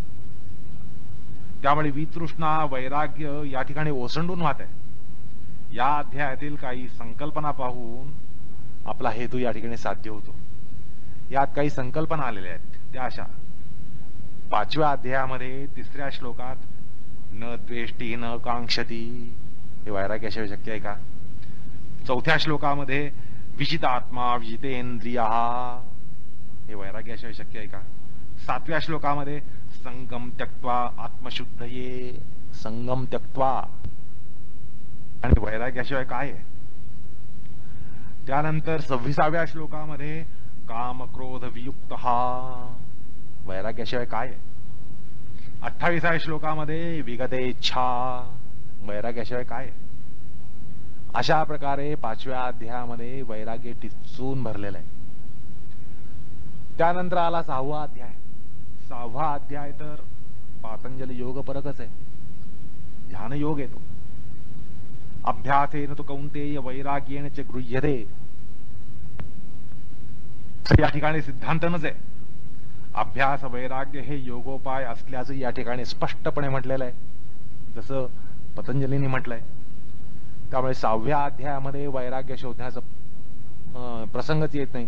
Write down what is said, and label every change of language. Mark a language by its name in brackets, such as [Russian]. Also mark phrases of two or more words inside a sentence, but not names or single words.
[Marathi] त्यामुळे वितृष्णा, वैराग्य या ठिकाणी ओसंडून वाहत आहे. या अध्यायातील काही संकल्पना पाहून आपला हेतू या ठिकाणी साध्य होतो. यात काही संकल्पना आलेल्या आहेत, त्या अशा. पाचव्या अध्यायामध्ये तिसऱ्या श्लोकात [Sanskrit] न द्वेष्टी न कांक्षती [Marathi] हे वैराग्याशिवाय शक्य आहे का? चौथ्या श्लोकामध्ये [Sanskrit] विजितात्मा विजितेंद्रिया [Marathi] हे वैराग्याशिवाय शक्य आहे का? सातव्या श्लोकामध्ये [Sanskrit] संगम त्यक्त्वा आत्मशुद्धये, संगम त्यक्त्वा, [Marathi] आणि वैराग्याशिवाय काय आहे? त्यानंतर 26व्या श्लोकामध्ये [Sanskrit] काम क्रोध वियुक्त [Marathi] हा, वैराग्याशिवाय काय आहे? 28व्या श्लोकामध्ये [Sanskrit] विगते इच्छा, [Marathi] वैराग्याशिवाय काय आहे? अशा प्रकारे पाचव्या अध्यायामध्ये वैराग्य टिच्चून भरलेलं आहे. त्यानंतर आला 6वा अध्याय. 6वा अध्याय तर पातंजली योग परकच आहे, ध्यान योग येतो. [Sanskrit] अभ्यासेन तो कौंतेय वैराग्येन च गृह्यते, [Marathi] या ठिकाणी सिद्धांतनच आहे. अभ्यास वैराग्य हे योगोपाय असल्याचं या ठिकाणी स्पष्टपणे म्हटलेलं आहे, जसं पतंजलींनी म्हटलंय. त्यामुळे 6व्या अध्यायामध्ये वैराग्य शोधण्याचा प्रसंगच येत नाही.